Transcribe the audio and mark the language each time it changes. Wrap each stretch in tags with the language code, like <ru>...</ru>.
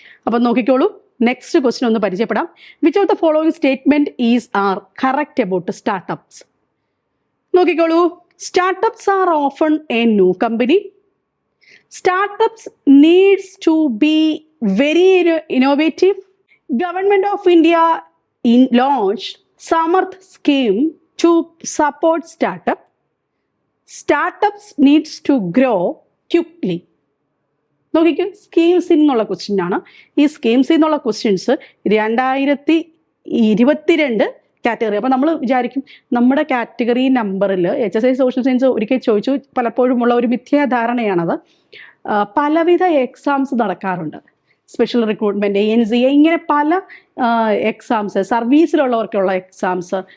<ml>അപ്പം നോക്കിക്കോളൂ,</ml> <en>next question</en> <ml>ഒന്ന് പരിചയപ്പെടാം.</ml> <en>Which of the following statement is are correct about startups?</en> <ml>നോക്കിക്കോളൂ,</ml> <en>Startups are often a new company. Startups needs to be very innovative. Government of India launched Samarth scheme to support startup. Startups needs to grow quickly.</en> <ml>നോക്കിക്കോ, സ്കീംസിൽ നിന്നുള്ള question ആണ്. ഈ സ്കീംസിൽ നിന്നുള്ള questions 2022 category. അപ്പോൾ നമ്മൾ വിചാരിക്കും നമ്മുടെ കാറ്റഗറി നമ്പറിൽ HSI സോഷ്യൽ സയൻസ് ഒരിക്കൽ ചോദിച്ചു, പലപ്പോഴും ഉള്ള ഒരു മിഥ്യാധാരണയാണത്. പലവിധ എക്സാംസ് നടക്കാറുണ്ട്. സ്പെഷ്യൽ റിക്രൂട്ട്മെൻറ്റ്, NCA, ഇങ്ങനെ പല എക്സാംസ്, സർവീസിലുള്ളവർക്കുള്ള എക്സാംസ്.</ml>